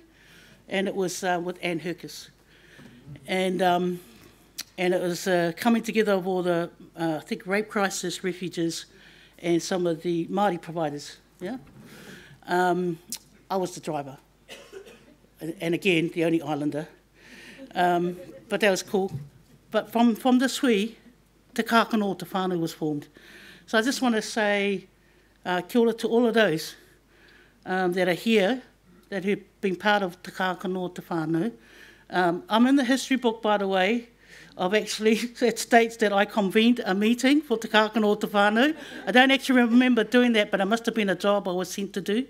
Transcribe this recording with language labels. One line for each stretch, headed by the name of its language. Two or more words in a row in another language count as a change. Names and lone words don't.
English: And it was with Anne Herkes. And it was coming together of all the, I think, rape crisis refugees and some of the Māori providers, yeah? I was the driver. And again, the only islander. But that was cool. But from this hui, Te Kākano Te Whānau was formed. So I just want to say
Māori: kia ora
English: to all of those that are here that had been part of Te Kākano o Te Whānau. I'm in the history book, by the way, of actually, it states that I convened a meeting for Te Kākano o Te Whānau. I don't actually remember doing that, but it must have been a job I was sent to do.